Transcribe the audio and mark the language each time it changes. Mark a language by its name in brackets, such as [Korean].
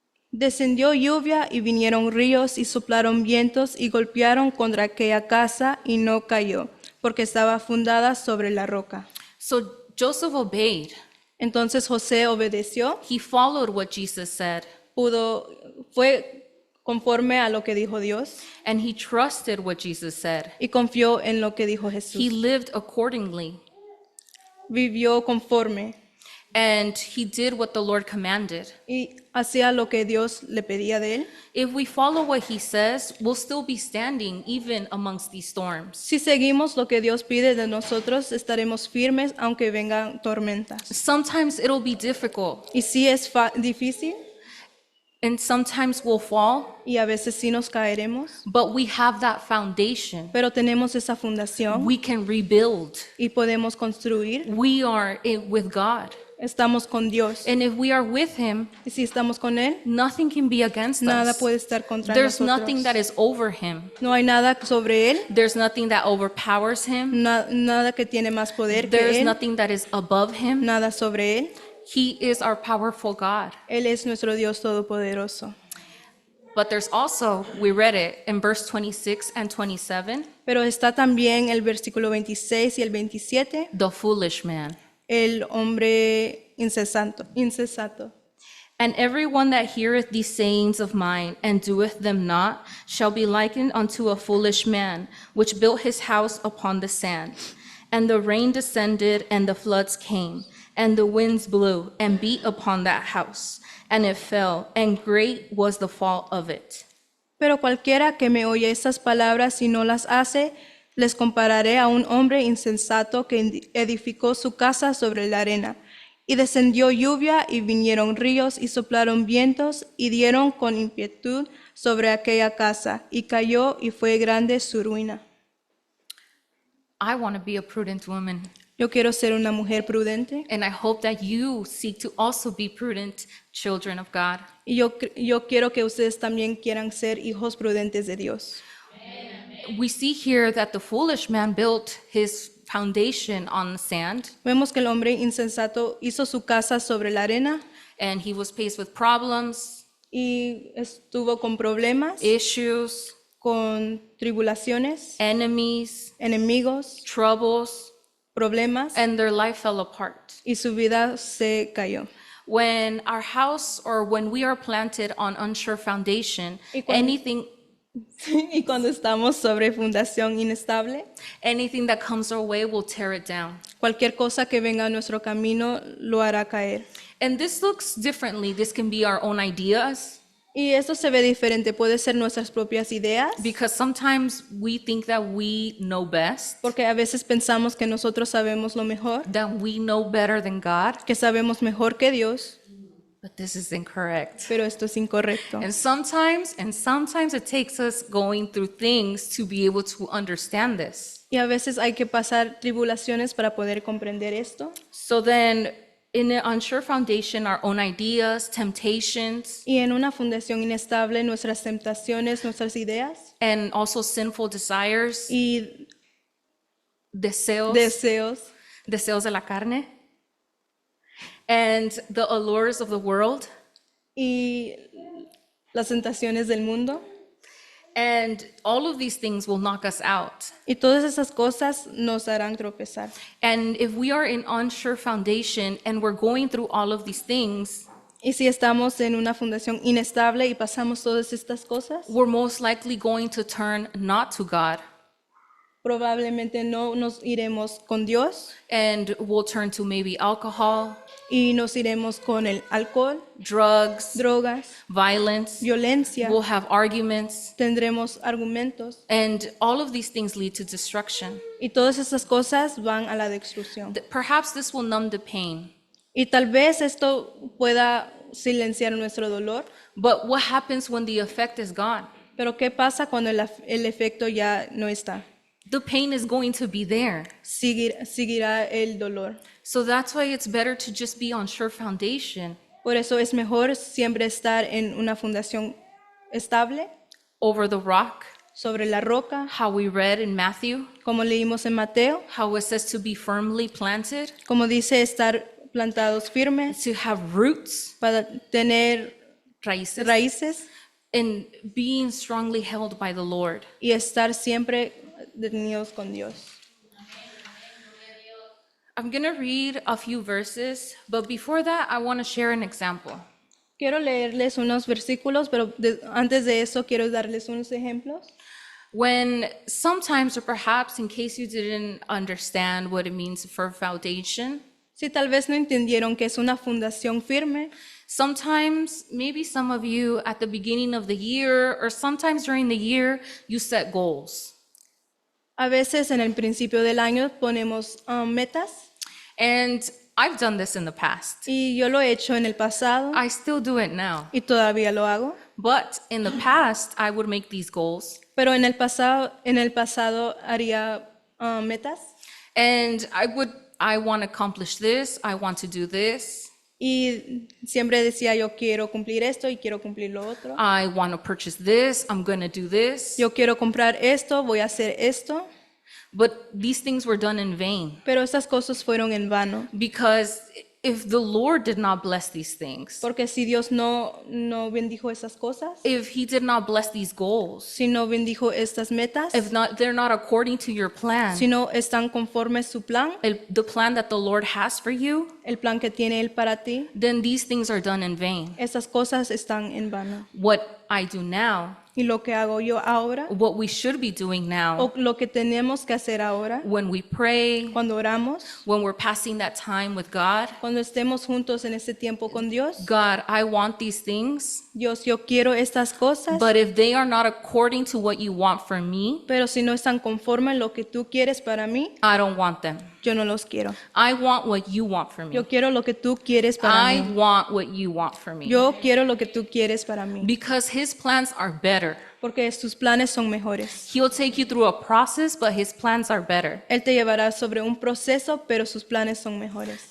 [Spanish] Descendió lluvia y vinieron ríos y soplaron vientos y golpearon contra aquella casa y no cayó, porque estaba fundada sobre la roca. [English] So Joseph obeyed. [Spanish] Entonces José obedeció, [English] He followed what Jesus said, [Spanish] fue conforme a lo que dijo Dios [English] and he trusted what Jesus said. [Spanish] y confió en lo que dijo [English] He [Spanish] Jesús. [English] lived accordingly, [Spanish] Vivió conforme [English] and he did what the Lord commanded. [Spanish] y hacía lo que Dios le pedía de él. [English] If we follow what he says, we'll still be standing even amongst these storms. [Spanish] Si seguimos lo que Dios pide de nosotros, estaremos firmes aunque vengan tormentas. [English] Sometimes it'll be difficult, [Spanish] Y sí es difícil [English] and sometimes we'll fall, [Spanish] y a veces sí nos caeremos, [English] but we have that foundation. [Spanish] pero tenemos esa fundación [English] We can rebuild. [Spanish] y podemos construir. [English] We are with God. [Spanish] Estamos con Dios. [English] And if we are with him, [Spanish] Y si estamos con Él, [English] nothing can be against [Spanish] nada [English] us. [Spanish] puede estar contra [English] There's [Spanish] nosotros. [English] nothing that is over him. [Spanish] No hay nada sobre Él, [English] There's nothing that overpowers him. [Spanish] nada que tiene más poder que [English] There's [Spanish] Él, [English] nothing that is above him. [Spanish] nada sobre Él. [English] He is our powerful God. [Spanish] Él es nuestro Dios todopoderoso. [English] But there's also, we read it in verse 26 and 27, [Spanish] Pero está también el versículo 26 y el 27, [English] the foolish man. [Spanish] el hombre insensato. [English] And everyone that heareth these sayings of mine and doeth them not shall be likened unto a foolish man, which built his house upon the sand. And the rain descended, and the floods came, and the winds blew and beat upon that house, and it fell, and great was the fall of it. [Spanish] Pero cualquiera que me oye estas palabras y no las hace, les compararé a un hombre insensato que edificó su casa sobre la arena. Y descendió lluvia, y vinieron ríos, y soplaron vientos, y dieron con impetu sobre aquella casa, y cayó, y fue grande su ruina. [English] I want to be a prudent woman, [Spanish] Yo quiero ser una mujer prudente, [English] and I hope that you seek to also be prudent children of God. [Spanish] y yo quiero que ustedes también quieran ser hijos prudentes de Dios. [English] We see here that the foolish man built his foundation on the sand, [Spanish] Vemos que el hombre insensato hizo su casa sobre la arena, [English] and he was faced with problems, [Spanish] y estuvo con problemas, [English] issues, [Spanish] con tribulaciones, [English] enemies, [Spanish] enemigos, [English] troubles, [Spanish] problemas, [English] and their life fell apart. [Spanish] y su vida se cayó. [English] When our house or when we are planted on unsure foundation, [Spanish] Y cuando- [English] anything [Spanish] Y cuando estamos sobre fundación inestable, [English] that comes our way will tear it down. [Spanish] cualquier cosa que venga a nuestro camino lo hará caer. [English] And this looks differently. This can be our own ideas, [Spanish] Y esto se ve diferente, puede ser nuestras propias ideas, [English] because sometimes we think that we know best, [Spanish] porque a veces pensamos que nosotros sabemos lo mejor, [English] that we know better than God, [Spanish] que sabemos mejor que Dios, [English] but this is incorrect. [Spanish] pero esto es incorrecto. [English] And sometimes it takes us going through things to be able to understand this. [Spanish] Y a veces hay que pasar tribulaciones para poder comprender esto. [English] So then, in an unsure foundation, our own ideas, temptations, [Spanish] Y en una fundación inestable, nuestras tentaciones, nuestras ideas [English] and also sinful desires, [Spanish] y deseos, deseos de la carne, [English] and the allures of the world, [Spanish] y las tentaciones del mundo. [English] and all of these things will knock us out. [Spanish] Y todas esas cosas nos harán tropezar. [English] And if we are in unsure foundation and we're going through all of these things, [Spanish] Y si estamos en una fundación inestable y pasamos todas estas cosas, [English] we're most likely going to turn not to God, [Spanish] probablemente no nos iremos con Dios [English] and we'll turn to maybe alcohol, [Spanish] y nos iremos con el alcohol, [English] drugs, [Spanish] drogas, [English] violence. [Spanish] violencia, [English] We'll have arguments, [Spanish] tendremos argumentos [English] and all of these things lead to destruction. [Spanish] y todas esas cosas van a la destrucción. [English] Perhaps this will numb the pain, [Spanish] Y tal vez esto pueda silenciar nuestro dolor, [English] but what happens when the effect is gone? [Spanish] pero ¿qué pasa cuando el efecto ya no está? [English] The pain is going to be there. [Spanish] Seguirá el dolor. [English] So that's why it's better to just be on sure foundation [Spanish] Por eso es mejor siempre estar en una fundación estable, [English] over the rock, [Spanish] sobre la roca, [English] how we read in Matthew, [Spanish] como leímos en Mateo, [English] how it says to be firmly planted, [Spanish] como dice estar plantados firmes, [English] to have roots, [Spanish] para tener raíces, raíces [English] and being strongly held by the Lord. [Spanish] y estar siempre detenidos con Dios. [English] I'm going to read a few verses, but before that, I want to share an example. [Spanish] Quiero leerles unos versículos, pero antes de eso quiero darles unos ejemplos. [English] When sometimes, or perhaps in case you didn't understand what it means for foundation, [Spanish] Si tal vez no entendieron que es una fundación firme, [English] sometimes, maybe some of you at the beginning of the year, or sometimes during the year, you set goals. [Spanish] a veces en el principio del año ponemos metas [English] And I've done this in the past. [Spanish] y yo lo he hecho en el pasado [English] I still do it now. [Spanish] y todavía lo hago. [English] But in the past, I would make these goals. [Spanish] Pero en el pasado haría metas [English] And I want to accomplish this, I want to do this, [Spanish] y siempre decía yo quiero cumplir esto y quiero cumplir lo otro. [English] I want to purchase this, I'm going to do this. [Spanish] Yo quiero comprar esto, voy a hacer esto, [English] But these things were done in vain. [Spanish] pero estas cosas fueron en vano. [English] Because if the Lord did not bless these things, [Spanish] Porque si Dios no bendijo esas cosas, [English] if He did not bless these goals, [Spanish] si no bendijo estas metas, [English] if not, they're not according to your plan, [Spanish] si no están conformes su plan, [English] the plan that the Lord has for you, [Spanish] el plan que tiene Él para ti, [English] then these things are done in vain. [Spanish] esas cosas están en vano. [English] What I do now, [Spanish] Y lo que hago yo ahora, [English] what we should be doing now, [Spanish] o lo que tenemos que hacer ahora, [English] when we pray, [Spanish] cuando oramos, [English] when we're passing that time with God, [Spanish] cuando estemos juntos en este tiempo con Dios, [English] God, I want these things, [Spanish] Dios, yo quiero estas cosas, [English] but if they are not according to what you want for me, [Spanish] pero si no están conformes a lo que tú quieres para mí, [English] I don't want them. [Spanish] yo no los quiero. [English] I want what you want for me. [Spanish] Yo quiero lo que tú quieres para [English] I [Spanish] mí. [English] want what you want for me. [Spanish] Yo quiero lo que tú quieres para mí. [English] Because His plans are better. [Spanish] Porque tus planes son mejores. [English] He'll take you through a process, but His plans are better. [Spanish] Él te llevará sobre un proceso, pero sus planes son mejores.